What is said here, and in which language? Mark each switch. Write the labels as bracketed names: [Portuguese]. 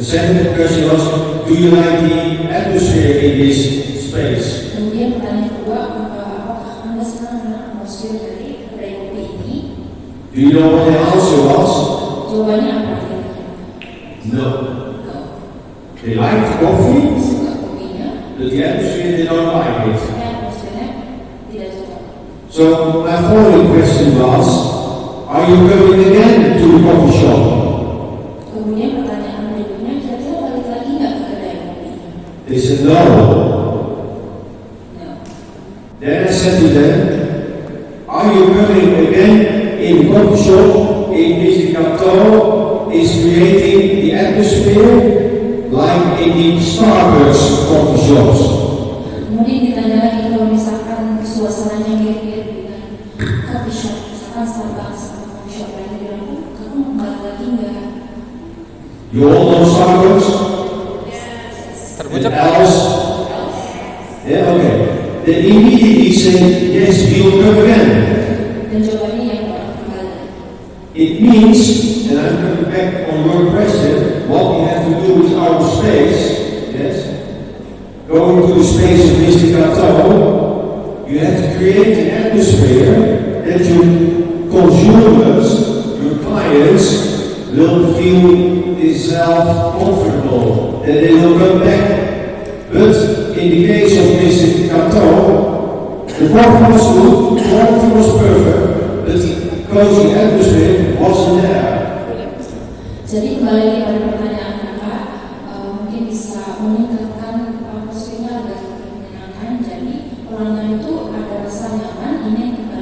[English] The second question was, do you like the atmosphere in this space? [Indonesian] Kemudian pertanyaan kedua, apakah Anda senang dengan atmosfer dari kedai kopi ini? [English] Do you know what the answer was? [Indonesian] Jawabannya apa? [English] No. They like the coffee, [Indonesian] Suka kopinya, [English] but the atmosphere they don't like it. [Indonesian] tapi atmosfernya tidak cocok. [English] So my following question was, are you coming again to the coffee shop? [Indonesian] Kemudian pertanyaan berikutnya, kira-kira balik lagi nggak ke kedai kopi? [English] They said no. No. Then I said to them, are you coming again in the coffee shop in which the Gato is creating the atmosphere like in the Starbucks coffee shops? [Indonesian] Kemudian ditanya lagi kalau misalkan suasananya mirip-mirip dengan coffee shop, misalkan Starbucks atau coffee shop lain di Lampung, kamu balik lagi nggak? [English] You all know Starbucks? [Indonesian] Terbuka. [English] And else? Yeah, okay. Then immediately said, yes, we will come again. [Indonesian] Dan jawabannya yang kembali. [English] It means, and I'm coming back on your question, what we have to do with our space, yes? Going to the space of Mr. Gato, you have to create an atmosphere that your consumers, your clients, will feel themselves comfortable, that they will come back. But in the case of Mr. Gato, the coffee was good, the quality was perfect, but the cozy atmosphere wasn't there. [Indonesian] Jadi kembali lagi pada pertanyaan kakak, mungkin bisa meningkatkan atmosfernya agar lebih menyenangkan. Jadi pelanggan itu ada rasa nyaman, ini yang